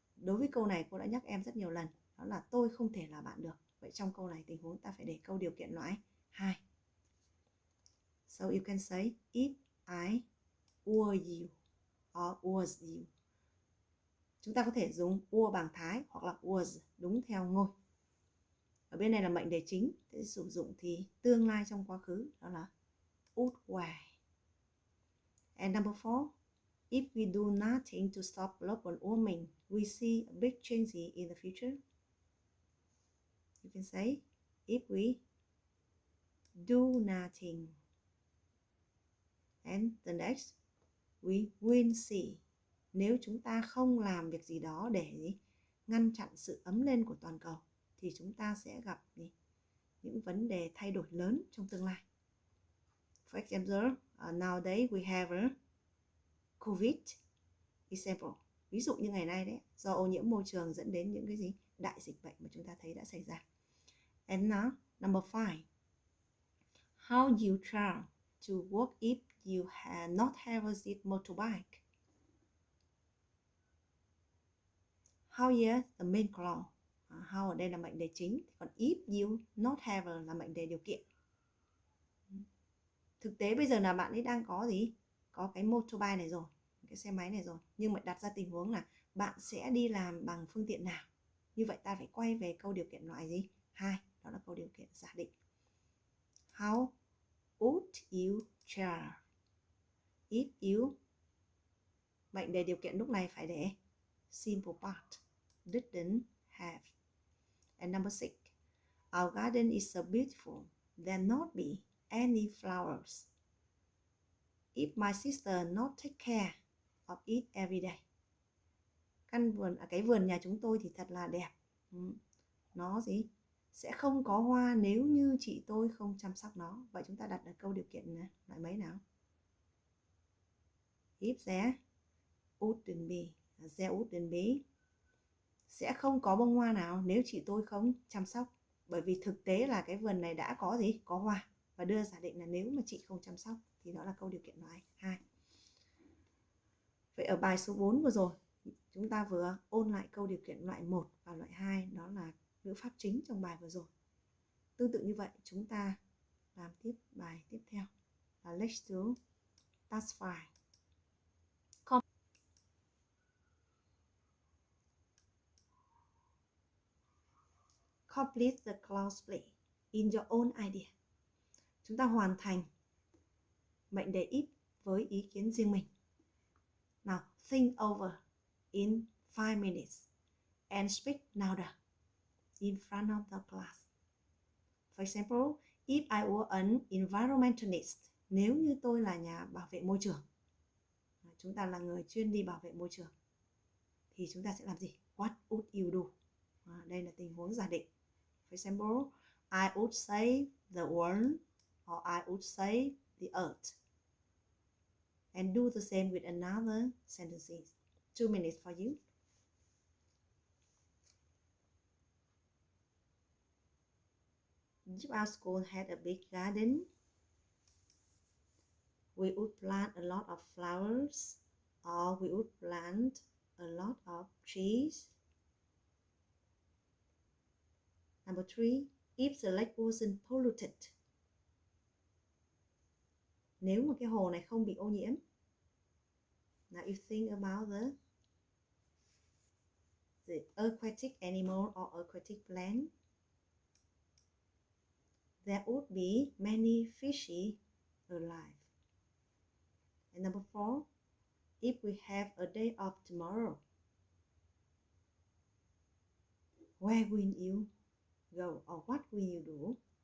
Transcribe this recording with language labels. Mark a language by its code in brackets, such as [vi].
[vi] Đối với câu này cô đã nhắc em rất nhiều lần, đó là tôi không thể là bạn được. Vậy trong câu này tình huống ta phải để câu điều kiện loại 2. [en] So you can say if I were you or was you. [vi] Chúng ta có thể dùng were bằng thái hoặc là was đúng theo ngôi. Ở bên này là mệnh đề chính, thế sử dụng thì tương lai trong quá khứ, đó là [en] would were. And number 4, if we do nothing to stop global warming, we see a big change in the future. You can say if we do nothing. And the next, we will see. [vi] Nếu chúng ta không làm việc gì đó để ngăn chặn sự ấm lên của toàn cầu, thì chúng ta sẽ gặp những vấn đề thay đổi lớn trong tương lai. [en] For example, nowadays we have COVID example. [vi] Ví dụ như ngày nay đấy, do ô nhiễm môi trường dẫn đến những cái đại dịch bệnh mà chúng ta thấy đã xảy ra. [en] And now, number 5. How you try to work if you have not have a motorbike? How here the main clause. How [vi] ở đây là mệnh đề chính, còn [en] if you not have [vi] là mệnh đề điều kiện. Thực tế bây giờ là bạn ấy đang có cái motorbike này rồi, cái xe máy này rồi, nhưng mà đặt ra tình huống là bạn sẽ đi làm bằng phương tiện nào. Như vậy ta phải quay về câu điều kiện loại 2, đó là câu điều kiện giả định. [en] How would you try if you, [vi] mệnh đề điều kiện lúc này phải để [en] simple part, didn't have. And number 6, our garden is so beautiful, there not be any flowers if my sister not take care of it every day. [vi] Cái vườn nhà chúng tôi thì thật là đẹp. Nó sẽ không có hoa nếu như chị tôi không chăm sóc nó. Vậy chúng ta đặt ở câu điều kiện loại mấy nào? [en] If there wouldn't be, [vi] there wouldn't be, sẽ không có bông hoa nào nếu chị tôi không chăm sóc. Bởi vì thực tế là cái vườn này đã có hoa, và đưa giả định là nếu mà chị không chăm sóc thì đó là câu điều kiện loại 2. Vậy ở bài số 4 vừa rồi, chúng ta vừa ôn lại câu điều kiện loại 1 và loại 2, đó là ngữ pháp chính trong bài vừa rồi. Tương tự như vậy, chúng ta làm tiếp bài tiếp theo là [en] let's do task 5. Complete the clause play in your own idea. [vi] Chúng ta hoàn thành mệnh đề if với ý kiến riêng mình. [en] Now, think over in 5 minutes and speak louder in front of the class. For example, if I were an environmentalist, [vi] nếu như tôi là nhà bảo vệ môi trường, chúng ta là người chuyên đi bảo vệ môi trường, thì chúng ta sẽ làm gì? [en] What would you do? [vi] Đây là tình huống giả định. [en] For example, I would save the world or I would save the earth. And do the same with another sentences. 2 minutes for you. If our school had a big garden, we would plant a lot of flowers, or we would plant a lot of trees. Number 3, if the lake wasn't polluted. [vi] Nếu mà cái hồ này không bị ô nhiễm. [en] Now you think about the aquatic animal or aquatic plant. There would be many fishes alive. And number 4, if we have a day off tomorrow, where will you go or what will you do?